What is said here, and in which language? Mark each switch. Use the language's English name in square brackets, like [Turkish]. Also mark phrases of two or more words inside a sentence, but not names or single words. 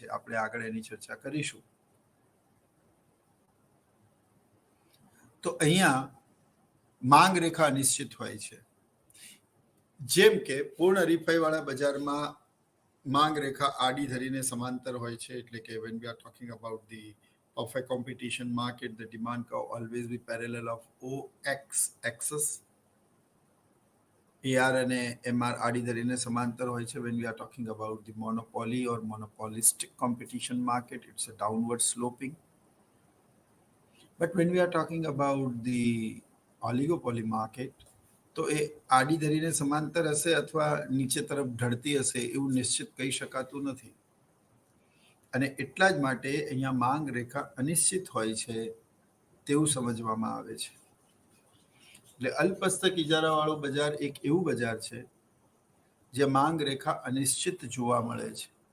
[Gujarati] આપણે આગળ એની ચર્ચા કરીશું. તો અહીંયા માંગ રેખા અનિશ્ચિત હોય છે. જેમ કે પૂર્ણ હરીફાઈવાળા બજારમાં માંગ રેખા આડી ધરીને સમાંતર હોય છે. એટલે કે [English] when we are talking about the perfect competition market, the demand curve always be parallel of OX axis. [Gujarati] AR અને MR આડી ધરીને સમાંતર હોય છે. [English] When we are talking about the monopoly or monopolistic competition market, it's a downward sloping. But when we are talking about the oligopoly market, [Gujarati] તો એ આડી ધરીને સમાંતર હશે અથવા નીચે તરફ ઢળતી હશે એવું નિશ્ચિત કહી શકાતું નથી. અને એટલા જ માટે અહીંયા માંગ રેખા અનિશ્ચિત હોય છે તેવું સમજવામાં આવે છે. એટલે અલ્પહસ્તક ઇજારાવાળું બજાર એક એવું બજાર છે જે માંગ રેખા અનિશ્ચિત જોવા મળે છે.